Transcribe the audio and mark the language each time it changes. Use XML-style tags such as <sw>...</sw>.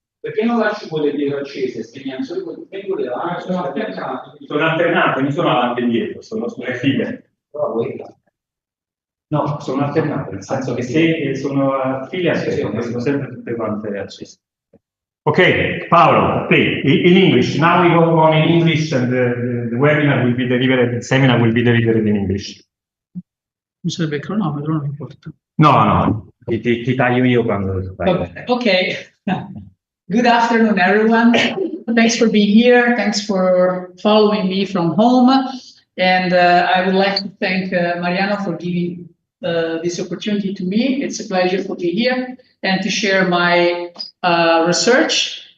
<it>Perché non lasci quelle dietro accese, spegniamo solo quelle là, sono alternate, non sono avanti e indietro, sono sulle file. No, sono alternate, nel senso che se sono file accese, sono sempre tutte quante accese.</it> <en>Ok, Paolo, play in English. Now we go on in English and the webinar will be delivered, the seminar will be delivered in English.</en> <it>Non serve il cronometro, non importa. No, ti taglio io quando fai.</it> <en>Okay. Good afternoon, everyone. Thanks for being here. Thanks for following me from home. And I would like to thank Mariano for giving this opportunity to me. It's a pleasure to be here and to share my research.</en>